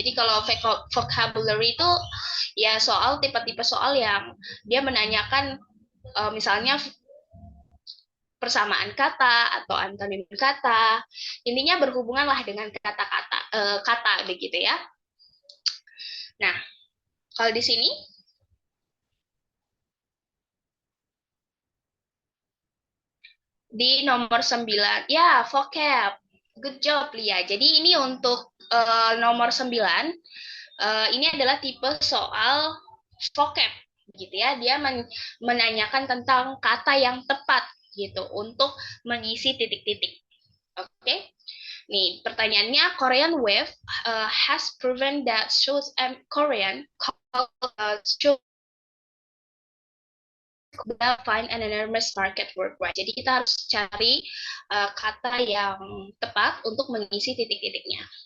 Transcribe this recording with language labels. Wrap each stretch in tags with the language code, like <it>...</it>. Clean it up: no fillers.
<id>Jadi kalau vocabulary itu ya soal tipe-tipe soal yang dia menanyakan misalnya persamaan kata atau antonim kata. Intinya berhubungan lah dengan kata begitu ya. Nah, kalau di sini di nomor 9, ya vocab.</id> <en>Good job, Lia.</en> <id>Jadi ini untuk nomor 9, ini adalah tipe soal vocab, gitu ya. Dia menanyakan tentang kata yang tepat, gitu, untuk mengisi titik-titik. Oke?</id> <en>Nih, pertanyaannya, Korean wave has proven that shows Korean shows find an enormous market worldwide.</en> <id>Jadi kita harus cari kata yang tepat untuk mengisi titik-titiknya.</id>